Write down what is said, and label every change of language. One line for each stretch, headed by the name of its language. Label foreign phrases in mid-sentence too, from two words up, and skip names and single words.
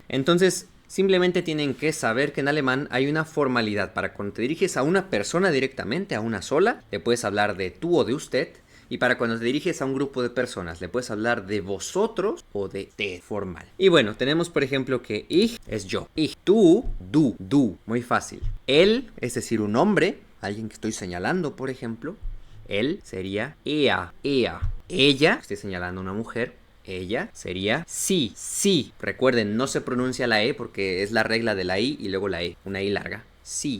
Spanish: Entonces, simplemente tienen que saber que en alemán hay una formalidad para cuando te diriges a una persona directamente, a una sola, le puedes hablar de tú o de usted. Y para cuando te diriges a un grupo de personas, le puedes hablar de vosotros o de te formal. Y bueno, tenemos por ejemplo que ich es yo. Ich, tú, du. Muy fácil. Él, es decir, un hombre, alguien que estoy señalando, por ejemplo. Él sería ea. Ella, estoy señalando a una mujer. Ella sería sí. Recuerden, no se pronuncia la E porque es la regla de la I y luego la E. Una I larga. Sí.